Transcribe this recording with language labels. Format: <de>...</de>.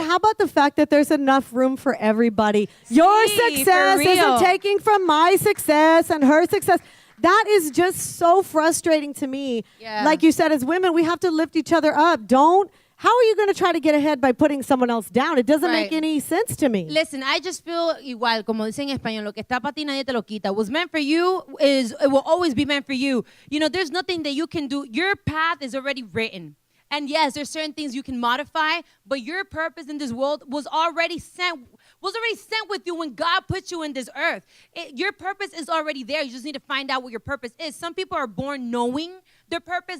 <en>how about the fact that there's enough room for everybody? Your success isn't taking from my success and her success. That is just so frustrating to me. Yeah. Like you said, as women, we have to lift each other up. How are you going to try to get ahead by putting someone else down? It doesn't make any sense to me. Listen, I just feel</en> <es>igual, como dicen en español, lo que está para ti nadie te lo quita.</es> <en>What's meant for you it will always be meant for you. There's nothing that you can do. Your path is already written. And yes, there's certain things you can modify, but your purpose in this world was already sent with you when God put you in this earth. Your purpose is already there. You just need to find out what your purpose is. Some people are born knowing their purpose.</en>